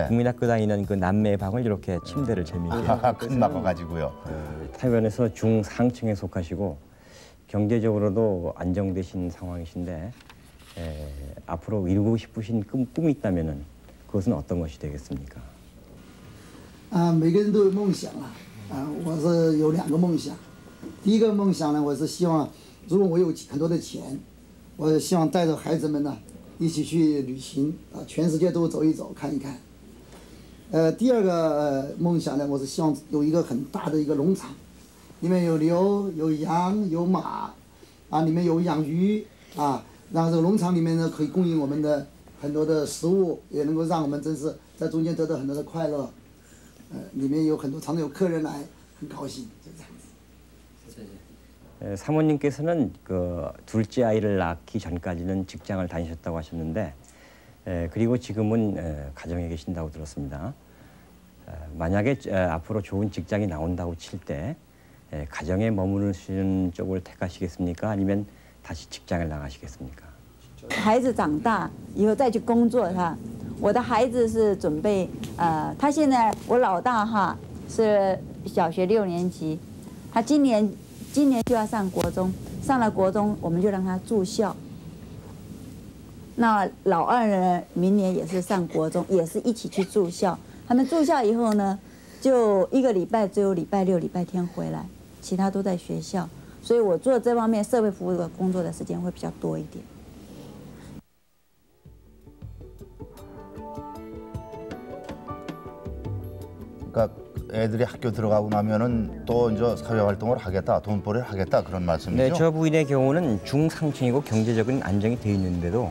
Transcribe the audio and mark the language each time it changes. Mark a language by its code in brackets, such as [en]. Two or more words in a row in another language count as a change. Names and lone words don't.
[ko] 국민학교 다니는 그 남매 방을 이렇게 침대를 재미있게 큰 막아 가지고요. 타이완에서 중상층에 속하시고 경제적으로도 안정되신 상황이신데 앞으로 이루고 싶으신 꿈이 있다면은 그것은 어떤 것이 되겠습니까? [zh] 每个人都有梦想我是有2个梦想。第一个梦想呢，我是希望，如果我有很多的钱，我希望带着孩子们呢一起去旅行全世界都走一走看一看。第二个梦想呢，我是希望有一个很大的一个农场，里面有牛、有羊、有马，里面有养鱼然后这个农场里面呢可以供应我们的很多的食物，也能够让我们真是在中间得到很多的快乐。里面有很多常常有客人来，很高兴，就这样子。 [ko] 사모님께서는 그 둘째 아이를 낳기 전까지는 직장을 다니셨다고 하셨는데 그리고 지금은 가정에 계신다고 들었습니다. 만약에 앞으로 좋은 직장이 나온다고 칠 때 가정에 머무르시는 쪽을 택하시겠습니까? 아니면 다시 직장을 나가시겠습니까? [zh] 孩子长大以后再去工作我的孩子是准备他现在我老大是小学6年级，他今年就要上国中，上了国中我们就让他住校。那老二呢，明年也是上国中，也是一起去住校。他们住校以后呢，就一个礼拜只有礼拜六、礼拜天回来，其他都在学校。所以我做这方面社会服务的工作的时间会比较多一点。 [ko] 그러니까 애들이 학교 들어가고 나면은 또 이제 사회 활동을 하겠다, 돈벌이를 하겠다 그런 말씀이죠. 네, 저 부인의 경우는 중상층이고 경제적인 안정이 되어 있는데도